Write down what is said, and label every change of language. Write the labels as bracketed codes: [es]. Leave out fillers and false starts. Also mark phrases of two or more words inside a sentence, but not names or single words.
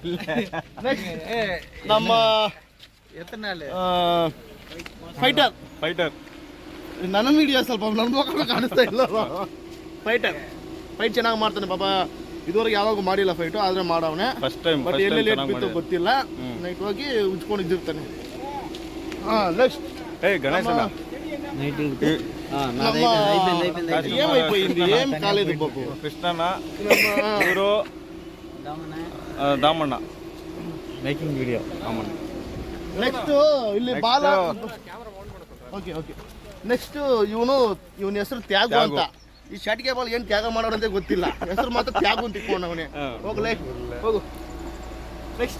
[kn] ನಮ್ಮ ಫೈಟರ್ ನನ್ನ ವಿಡಿಯೋ ಸ್ವಲ್ಪ ನನ್ನ ಮಕ್ಕಳು ಕಾಣಿಸ್ತಾ ಇಲ್ಲ. ಫೈಟ್ ಚೆನ್ನಾಗಿ ಮಾಡ್ತಾನೆ ಪಾಪ. ಇದುವರೆಗೆ ಯಾವಾಗ ಮಾಡಿಲ್ಲ ಫೈಟು, ಆದ್ರೆ ಮಾಡವನೆ [en] first time. [kn] ಬಟ್ ಎಲ್ಲಿ ಲೇಟ್ ಬಿತ್ತು ಗೊತ್ತಿಲ್ಲ. ನೈಟ್ ಹೋಗಿ ಉಜ್ಕೊಂಡಿದ್ದಿರ್ತಾನೆ. ನೆಕ್ಸ್ಟ್ ಗಣೇಶನ [te] ఏం కాలేదు బాబు. [kn] కృష్ణన్న ఇವರು దామಣ್ಣ [en] making video. [kn] ನೆಕ್ಸ್ಟ್ ಇಲ್ಲಿ ಬಾಲ. [en] okay next [kn] ಇವನ ಹೆಸರು ತ್ಯಾಗು ಅಂತ. ಈ ಶಾಟಿಗೆ ಬಾಲ್ ಏನ್ ತ್ಯಾಗ ಮಾಡೋರಂತೆ ಗೊತ್ತಿಲ್ಲ, ಹೆಸರು ಮಾತ್ರ ತ್ಯಾಗು ಅಂತ ಇಟ್ಕೊಂಡವನೇ. ಹೋಗ್ಲೇ ಹೋಗು. ನೆಕ್ಸ್ಟ್